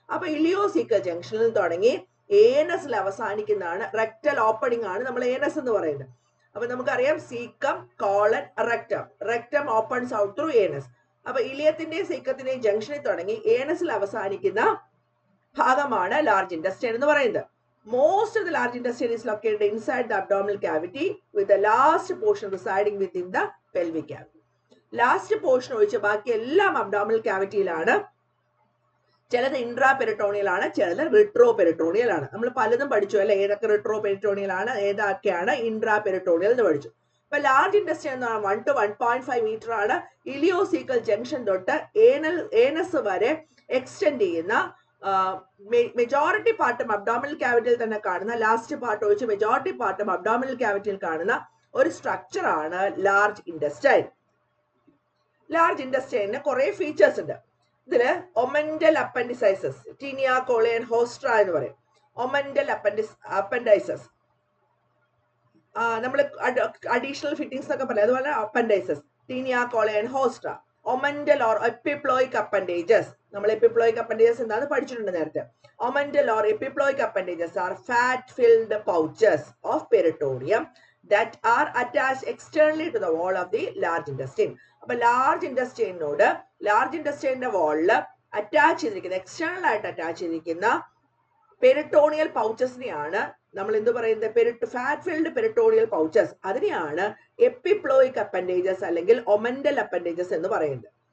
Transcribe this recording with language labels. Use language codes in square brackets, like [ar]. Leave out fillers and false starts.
[ml] അപ്പൊ ഇലിയോസീക്കൽ ജംഗ്ഷനിൽ തുടങ്ങി ഏനസിൽ അവസാനിക്കുന്നതാണ് റെക്ടൽ ഓപ്പണിംഗ് ആണ് നമ്മൾ ഏനസ് എന്ന് പറയുന്നത്. അപ്പൊ നമുക്കറിയാം caecum, colon, rectum. [en] Rectum opens out through anus. [ml] അപ്പൊ ഇലിയത്തിന്റെയും സീക്കത്തിന്റെയും ജംഗ്ഷനിൽ തുടങ്ങി ഏനസിൽ അവസാനിക്കുന്ന ഭാഗമാണ് ലാർജ് ഇൻഡസ്റ്റൈൻ എന്ന് പറയുന്നത്. [en] Most of the large intestine is located inside the abdominal cavity with the last portion residing within the pelvic cavity. [ml] Last portion ഒഴിച്ച് ബാക്കി എല്ലാം അബ്ഡോമിനൽ ക്യാവിറ്റിയിലാണ്. ചിലത് ഇൻട്രാ പെരിട്ടോണിയൽ ആണ്, ചിലത് റിട്രോ പെരിട്ടോണിയൽ ആണ്. നമ്മൾ പലതും പഠിച്ചു അല്ലെ, ഏതൊക്കെ റിട്രോ പെരിട്ടോണിയൽ ആണ്, ഏതൊക്കെയാണ് ഇൻട്രാ പെരിട്ടോണിയൽ എന്ന് പഠിച്ചു. അപ്പൊ ലാർജ് ഇൻഡസ്റ്റൈൻ എന്ന് പറഞ്ഞാൽ 1 to 1.5 മീറ്റർ ആണ്. ഇലിയോസീക്കൽ ജംഗ്ഷൻ തൊട്ട് ഏനസ് വരെ എക്സ്റ്റെൻഡ് ചെയ്യുന്ന മെജോറിറ്റി പാർട്ടും അബ്ഡോമിനൽ ക്യാവിറ്റിയിൽ തന്നെ കാണുന്ന, ലാസ്റ്റ് പാർട്ട് ഒഴിച്ച് മെജോറിറ്റി പാർട്ടും അബ്ഡോമിനൽ ക്യാവിറ്റിയിൽ കാണുന്ന ഒരു സ്ട്രക്ചർ ആണ് ലാർജ് ഇൻഡസ്റ്റൈൻ. ലാർജ് ഇൻഡസ്റ്റൈനിന് കുറെ ഫീച്ചേഴ്സ് ഉണ്ട്. ഇതില് ഒമന്റൽ അപ്പൻഡിസൈസസ്, ടീനിയ, കോളിയൻ, ഹോസ്ട്ര എന്ന് പറയും. ഒമന്റൽ അപ്പൻഡൈസസ് നമ്മൾ അഡീഷണൽ ഫിറ്റിംഗ്സ് എന്നൊക്കെ പറയാം. അതുപോലെ അപ്പൻഡൈസസ്, ടീനിയ, കോളിയൻ, ഹോസ്ട്ര. ഒമന്റൽ ഓർ എപ്പിപ്ലോയിക് അപ്പൻഡേജസ്, നമ്മൾ എപ്പിപ്ലോയിക് അപ്പൻഡേജസ് എന്താന്ന് പഠിച്ചിട്ടുണ്ട് നേരത്തെ. [en] Omental or epiploic appendages are fat filled pouches of peritoneum that are attached externally to the wall of the large intestine. [ml] അപ്പൊ ലാർജ് ഇൻഡസ്റ്റൈനോട്, ലാർജ് ഇൻഡസ്റ്റൈൻ്റെ വാളില് അറ്റാച്ച് ചെയ്തിരിക്കുന്ന, എക്സ്റ്റേണൽ ആയിട്ട് അറ്റാച്ച് ചെയ്തിരിക്കുന്ന പെരിട്ടോണിയൽ പൗച്ചസിനെയാണ് നമ്മൾ എന്ത് പറയുന്നത്? Fat filled peritoneal pouches. അതിനെയാണ് എപ്പിപ്ലോയിക് അപ്പൻഡേജസ് അല്ലെങ്കിൽ ഒമന്റൽ അപ്പൻഡേജസ് എന്ന് പറയുന്നത്.